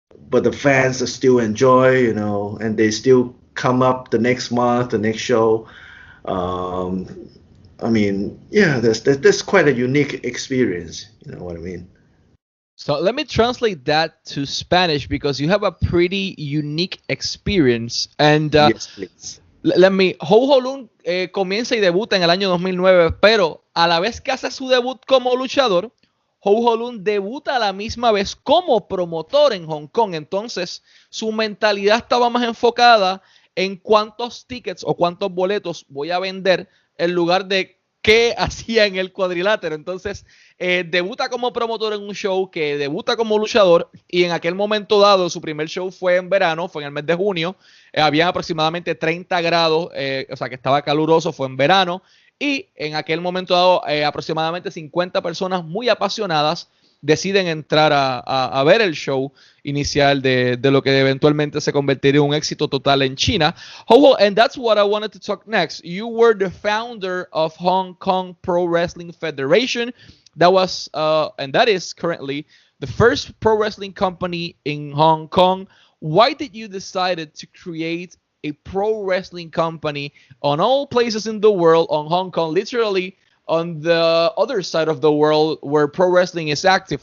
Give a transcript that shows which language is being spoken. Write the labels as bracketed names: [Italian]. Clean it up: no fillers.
[English] But the fans still enjoy, and they still come up the next month, the next show. I mean, yeah, that's quite a unique experience. You know what I mean? So let me translate that to Spanish, because you have a pretty unique experience. And yes, please. [Spanish] Ho Lun comienza y debuta en el año 2009, pero a la vez que hace su debut como luchador, Ho Lun debuta a la misma vez como promotor en Hong Kong. Entonces, su mentalidad estaba más enfocada en cuántos tickets o cuántos boletos voy a vender, en lugar de qué hacía en el cuadrilátero. Entonces, debuta como promotor en un show, que debuta como luchador, y en aquel momento dado, su primer show fue en verano, fue en el mes de junio, había aproximadamente 30 grados, o sea que estaba caluroso, fue en verano, Y en aquel momento dado, aproximadamente 50 personas muy apasionadas deciden entrar a ver el show inicial de lo que eventualmente se convertiría en un éxito total en China. [English] Ho, and that's what I wanted to talk next. You were the founder of Hong Kong Pro Wrestling Federation. That was, and that is currently the first pro wrestling company in Hong Kong. Why did you decide to create a pro wrestling company on all places in the world, on Hong Kong, literally on the other side of the world where pro wrestling is active?